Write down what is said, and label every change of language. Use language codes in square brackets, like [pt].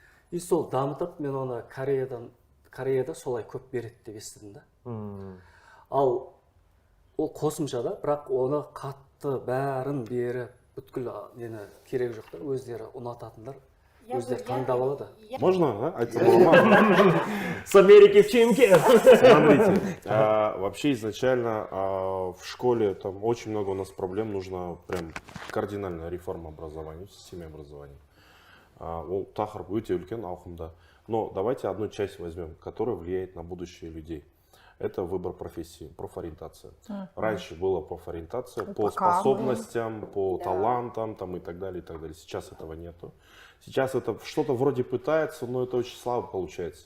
[kk] И сол дамытып, мен оны Кореяда солай көп береді деп естідім да. Ал ол қосымша да, бірақ оны қатты бәрін беріп, бүткіл нені керек жоқ та, өздері ұнататындар, өздері таңдап алады. [ru] Можно, да? С Америки в чемке. Смотрите, вообще изначально в школе там очень много у нас проблем, нужна прям кардинальная реформа образования, системы образования. [kk] Ол тақырып өте үлкен ауқымда. [ru] Но давайте одну часть возьмем, которая влияет на будущее людей. Это выбор профессии, профориентация. Раньше была профориентация по способностям, по талантам там, и так далее, и так далее. Сейчас этого нету. Сейчас это что-то вроде пытается, но это очень слабо получается.